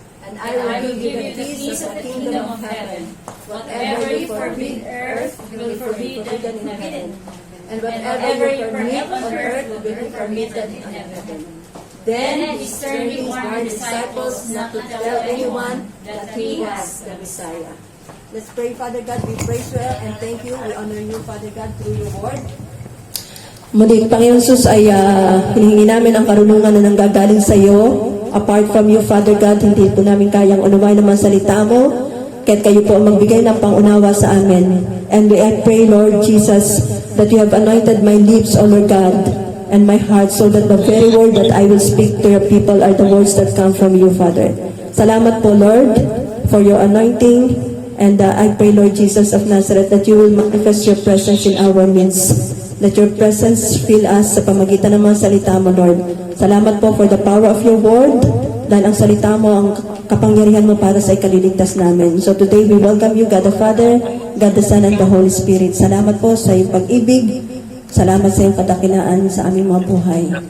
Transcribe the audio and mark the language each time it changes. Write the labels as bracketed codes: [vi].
[en] And I will give you the keys of the kingdom of heaven. Whatever you forbid on earth will be forbidden in heaven, and whatever you permit on earth will be permitted in heaven." Then He sternly warned the disciples not to tell anyone that He was the Messiah. Let's pray. Father God, we praise you and thank you. We honor you, Father God, through your word. [tl] Muli, Panginoon Sus, ay hinihingi namin ang karunungan na nanggagaling sa iyo. [en] Apart from you, [tl] Father God, hindi po namin kayang unawain ang mga salita mo. Kaya't kayo po ang magbigay ng pangunawa sa amin. [en] And I pray, Lord Jesus, that you have anointed my lips, O Lord God, and my heart, so that the very word that I will speak to your people are the words that come from you, Father. [tl] Salamat po, [en] Lord, for your anointing. And I pray, Lord Jesus of Nazareth, that you will manifest your presence in our midst. Let your presence fill us [tl] sa pamagitan ng mga salita mo, Lord. Salamat po [en] for the power of your word, [tl] dahil ang salita mo ang kapangyarihan mo para sa ikaliligtas namin. [en] So today we welcome you, God the Father, God the Son, and the Holy Spirit. [tl] Salamat po sa iyong pag-ibig. Salamat sa iyong kadakilaan sa aming mga buhay.